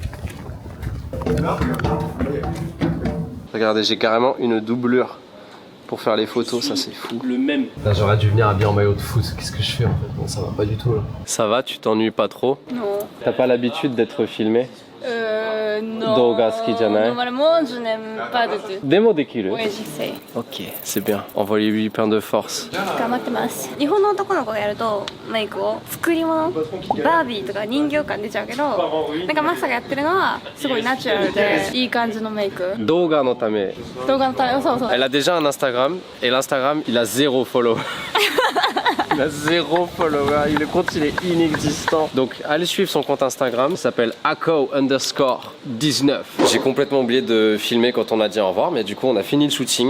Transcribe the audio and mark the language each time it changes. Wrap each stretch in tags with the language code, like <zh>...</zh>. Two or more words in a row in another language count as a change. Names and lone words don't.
<fr>Regardez, j'ai carrément une doublure pour faire les photos, ça c'est fou. Le même. Là, j'aurais dû venir habillé en maillot de foot, qu'est-ce que je fais en fait? Bon, ça va pas du tout là. Ça va, tu t'ennuies pas trop? Non. T'as pas l'habitude d'être filmé? Non.</fr> <ja>動画好きじゃない?</ja> <fr>Normalement, je n'aime pas de tout.</fr> <ja>でもできる?</ja> <fr>Oui, j'essaie. Ok, c'est bien. Envoyez-lui plein de force.</fr> <ja>頑張ってます。日本の男の子がやるとメイクを作り物、バービーとか人形感出ちゃうけど、なんかマサがやってるのはすごいナチュラルでいい感じのメイク。動画のため. 動画のため、そうそう。</ja> <fr>Elle a déjà un Instagram et l'Instagram il a 0 follow. Il a 0 follower, le compte il est inexistant. Donc allez suivre son compte Instagram, ça s'appelle ako_19. J'ai complètement oublié de filmer quand on a dit au revoir, mais du coup on a fini le shooting.</fr>